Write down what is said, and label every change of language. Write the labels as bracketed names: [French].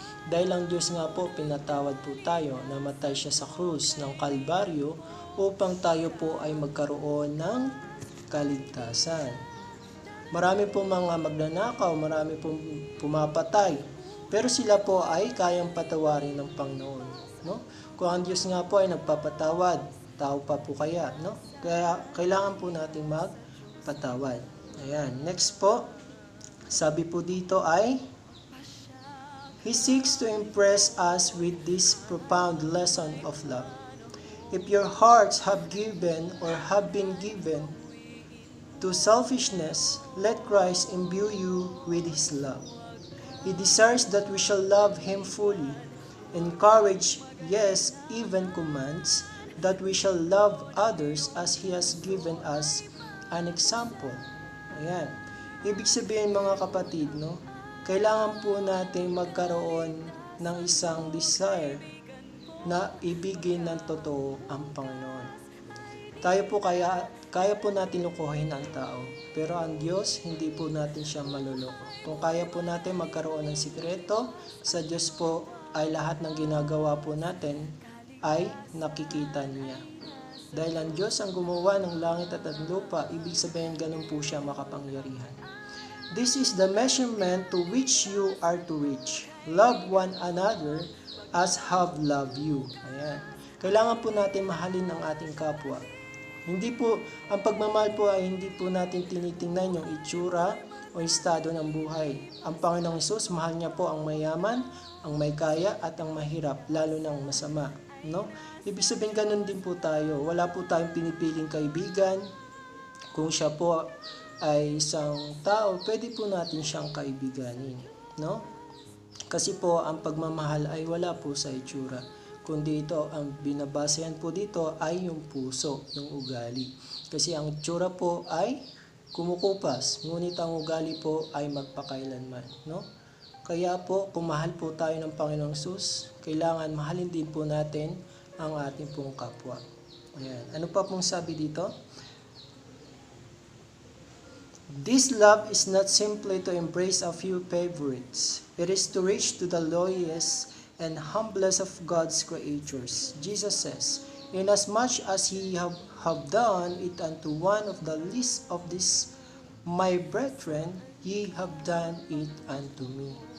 [Filipino] Dahil ang Diyos nga po, pinatawad po tayo, namatay siya sa krus ng Kalbaryo upang tayo po ay magkaroon ng kaligtasan. Marami po mga magnanakaw, marami pong pumapatay, pero sila po ay kayang patawarin ng Panginoon. No? Kung ang Diyos nga po ay nagpapatawad, tao pa po kaya, no? Kaya kailangan po nating magpatawad. Ayan, next po, sabi po dito ay, [English] He seeks to impress us with this profound lesson of love. If your hearts have given or have been given to selfishness, let Christ imbue you with His love. He desires that we shall love Him fully, encourage, yes, even commands, that we shall love others as He has given us an example. [Filipino] Ayan. Ibig sabihin mga kapatid, no? Kailangan po natin magkaroon ng isang desire na ibigin ng totoo ang Panginoon. Tayo po kaya po natin lukuhin ang tao, pero ang Diyos, hindi po natin siya maluloko. Kung kaya po natin magkaroon ng sikreto, sa Diyos po ay lahat ng ginagawa po natin ay nakikita niya. Dahil ang Diyos ang gumawa ng langit at ang lupa, ibig sabihin ganun po siya makapangyarihan. [English] This is the measurement to which you are to reach. Love one another as have loved you. [Filipino] Ayan. Kailangan po natin mahalin ang ating kapwa. Hindi po, ang pagmamahal po ay hindi po natin tinitingnan yung itsura o estado ng buhay. Ang Panginoong Hesus, mahal niya po ang mayaman, ang may kaya at ang mahirap, lalo ng masama. No? Ibig sabihin ganun din po tayo. Wala po tayong pinipiling kaibigan. Kung siya po ay isang tao, pwede po natin siyang kaibiganin, no? Kasi po ang pagmamahal ay wala po sa itsura, kundi ito ang binabasehan po dito ay yung puso, yung ugali. Kasi ang itsura po ay kumukupas, ngunit ang ugali po ay magpakailanman, no? Kaya po, kung mahal po tayo ng Panginoong Hesus, kailangan mahalin din po natin ang ating pong kapwa. Ayan. Ano pa pong sabi dito? [English] This love is not simply to embrace a few favorites. It is to reach to the lowliest and humblest of God's creatures. Jesus says, Inasmuch as ye have done it unto one of the least of these my brethren, ye have done it unto me.